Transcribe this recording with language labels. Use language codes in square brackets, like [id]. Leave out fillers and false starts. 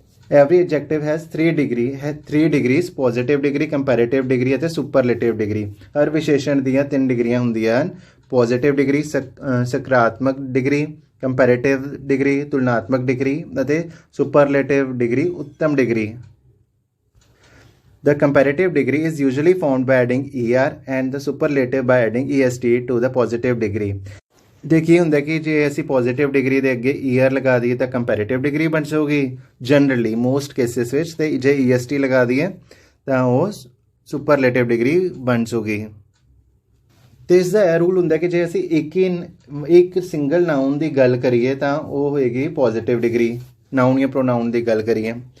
[en] Every adjective has 3 degrees, positive degree, comparative degree ਅਤੇ superlative degree. [pa] ਹਰ ਵਿਸ਼ੇਸ਼ਣ ਦੀਆਂ 3 ਡਿਗਰੀਆਂ ਹੁੰਦੀਆਂ ਹਨ। ਪੋਜ਼ੀਟਿਵ ਡਿਗਰੀ ਸਕਾਰਾਤਮਕ ਡਿਗਰੀ, ਕੰਪੈਰੇਟਿਵ ਡਿਗਰੀ ਤੁਲਨਾਤਮਕ ਡਿਗਰੀ ਅਤੇ ਸੁਪਰਲੇਟਿਵ ਡਿਗਰੀ ਉੱਤਮ degree. [en] The comparative degree is usually found by adding er and the superlative by adding est to the positive degree. [pa] ਦੇ ਕੀ ਹੁੰਦਾ ਕਿ ਜੇ ਅਸੀਂ ਪੋਜ਼ੀਟਿਵ ਡਿਗਰੀ ਦੇ ਅੱਗੇ ਈਅਰ ਲਗਾ ਦਈਏ ਤਾਂ ਕੰਪੈਰੇਟਿਵ ਡਿਗਰੀ ਬਣ ਜਾਊਗੀ [en] generally most cases [pa] ਵਿੱਚ, ਤੇ ਜੇ ਈਐਸਟੀ ਲਗਾ ਦਈਏ ਤਾਂ ਉਹ ਸੁਪਰਲੇਟਿਵ ਡਿਗਰੀ ਬਣ ਜਾਊਗੀ। ਤੇ ਇਸ ਦਾ ਇਹ ਰੂਲ ਹੁੰਦਾ ਕਿ ਜੇ ਅਸੀਂ ਇੱਕ ਸਿੰਗਲ ਨਾਊਨ ਦੀ ਗੱਲ ਕਰੀਏ ਤਾਂ ਉਹ ਹੋਏਗੀ ਪੋਜ਼ੀਟਿਵ ਡਿਗਰੀ, ਨਾਊਨ ਜਾਂ ਪ੍ਰੋਨਾਊਨ ਦੀ ਗੱਲ ਕਰੀਏ।